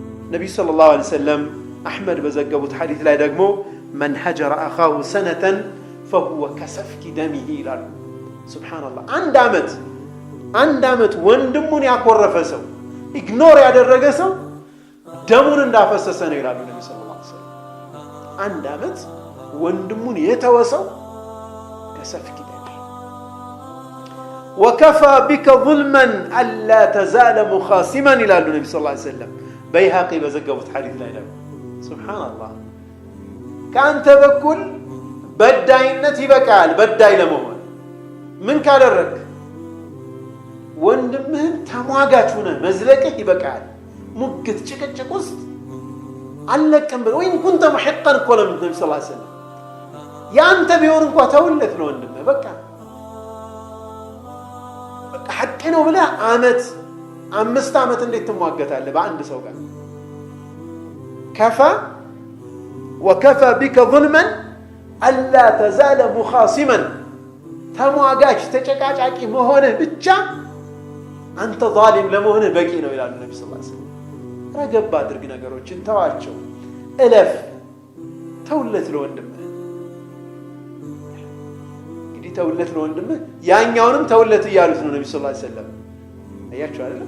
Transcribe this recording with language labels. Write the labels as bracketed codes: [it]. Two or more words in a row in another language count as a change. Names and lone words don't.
[am] ነብዩ [ar] صلى الله عليه وسلم [am] አህመድ በዘገቡት ሐዲስ ላይ ደግሞ [ar] من هجر أخاه سنة فهو كسفك دمه [am] ይላሉ። ሱብሃንአላህ አንድ አመት ወንድሙን ያኮረፈ ሰው ኢግኖር ያደረገ ሰው ደሙን እንዳፈሰሰ ነው ይላሉ ነብዩ [ar] صلى الله عليه وسلم። [am] አንድ አመት ወንድሙን የተወሰው [ar] كسفك دمه وكفى بك ظلما الا تزال مخاصما [am] ይላሉ ነብዩ [ar] صلى الله عليه وسلم [am] በይሃቂ በዘገቡት ሐዲስ ላይ ነው። ሱብሃንአላህ ካንተ በኩል በዳይነት ይበቃል። በዳይ ለመሆን ምን ካደረክ ወንድምህን ተሟጋች ሆነህ መዝለቅህ ይበቃል። ሙግት ጭቅጭቅ ውስጥ አለቀም ብለው [ar] وإن كنت محقا [am] ቆለም ነብዩ [ar] صلى الله عليه وسلم [am] ያንተ ቢሆን እንኳን ተውለት ነው ወንድምህ በቃ ሐቅ ነው ብለህ አመት 5 አመት እንዴት ትሟገታለህ በአንድ ሰው ጋር? [ar] وكفى بك ظلما ألا تزال مخاصما [am] ተሟጋች ተጨቃጫቂ መሆንህ ብቻ አንተ ዛሊም ለመሆንህ በቂ ነው ይላሉ ነብዩ [ar] صلى الله عليه وسلم። [am] ረገብ አድርግ ነገሮችን ተዋቸው፣ እለፍ፣ ተውለት ለወንድምህ። እንግዲህ ተውለት ለወንድምህ ያኛውንም ተውለት እያሉት ነው ነብዩ [ar] صلى الله عليه وسلم። [am] አያችሁ አይደል?